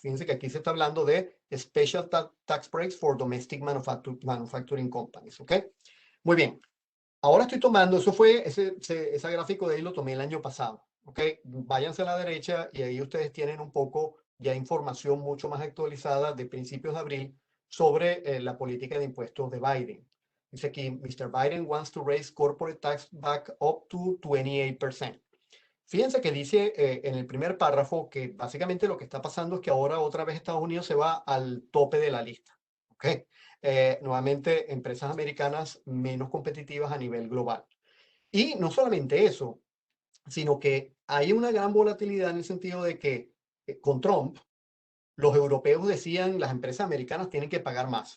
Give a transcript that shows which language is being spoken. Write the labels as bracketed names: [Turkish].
[Spanish] Fíjense que aquí se está hablando de [English] Special Tax Breaks for Domestic Manufacturing Companies. [Spanish] ¿Ok? Muy bien. Ahora estoy tomando, eso fue, ese gráfico de ahí lo tomé el año pasado, ¿ok? Váyanse a la derecha y ahí ustedes tienen un poco ya información mucho más actualizada de principios de abril sobre la política de impuestos de Biden. Dice aquí, Mr. [English] Biden wants to raise corporate tax back up to 28%. [Spanish] Fíjense que dice en el primer párrafo que básicamente lo que está pasando es que ahora otra vez Estados Unidos se va al tope de la lista, ¿ok? Nuevamente, empresas americanas menos competitivas a nivel global. Y no solamente eso, sino que hay una gran volatilidad en el sentido de que con Trump, los europeos decían las empresas americanas tienen que pagar más.